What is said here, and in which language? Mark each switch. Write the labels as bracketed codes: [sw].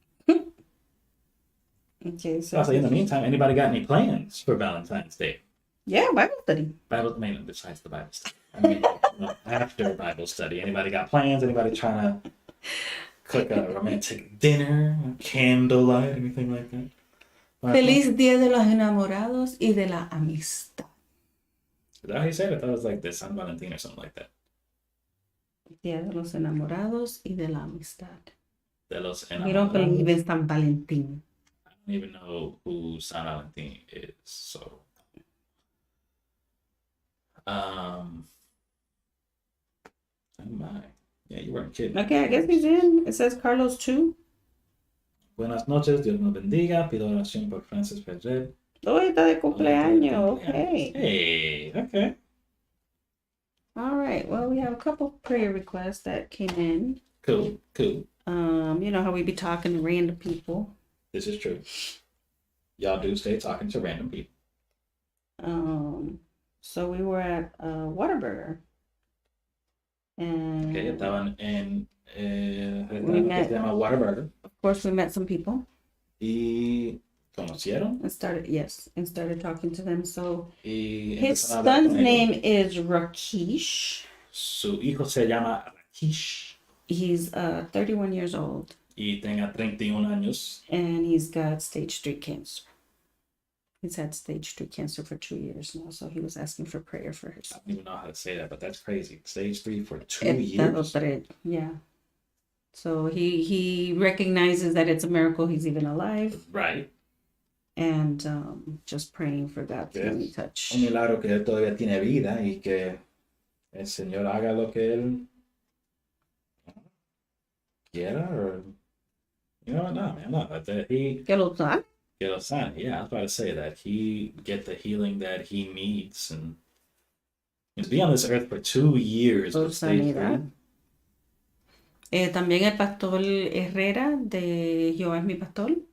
[en] Okay, so Also, in the meantime, anybody got any plans for Valentine's Day? yeah, Bible study. Besides the Bible study. I mean, after Bible study, anybody got plans? Anybody trying to cook a romantic dinner, candlelight, anything like that? [es] Feliz Día de los Enamorados y de la Amistad. [en] Is that how you said it? I thought it was like the San Valentin or something like that. [es] Día de los Enamorados y de la Amistad. De los Enamorados. [en] We don't believe in San Valentin. I don't even know who San Valentin is, so... Oh my. Yeah, you weren't kidding. Okay, I guess he's in. It says Carlos 2. [es] Buenas noches, Dios nos bendiga. Pido oración por Francis Ferrer. Hoy está de cumpleaños. Okay. [en] Hey, okay. All right. Well, we have a couple prayer requests that came in. Cool. You know how we be talking to random people. This is true. Y'all do stay talking to random people. So we were at Whataburger. And [es] okay, estaban en se llama Whataburger. [en] Of course, we met some people. [es] Y conocieron. [en] And started talking to them. So [es] Y [en] his son's name is Rakesh. [es] Su hijo se llama Rakesh. [en] He's 31 years old. [es] Y tenga 31 años. [en] And he's got stage 3 cancer. He's had stage 3 cancer for 2 years now, so he was asking for prayer for his. I don't even know how to say that, but that's crazy. Stage 3 for 2 years. Yeah. So he recognizes that it's a miracle he's even alive. Right. And just praying for God's healing touch. [es] Un milagro que él todavía tiene vida y que el Señor haga lo que él quiera, [en] or you know what? No, man, no. That he [es] que lo sane. [en] Yeah, I was about to say that he get the healing that he needs and to be on this earth for 2 years. [es] También el pastor Herrera de Jehová es mi pastor.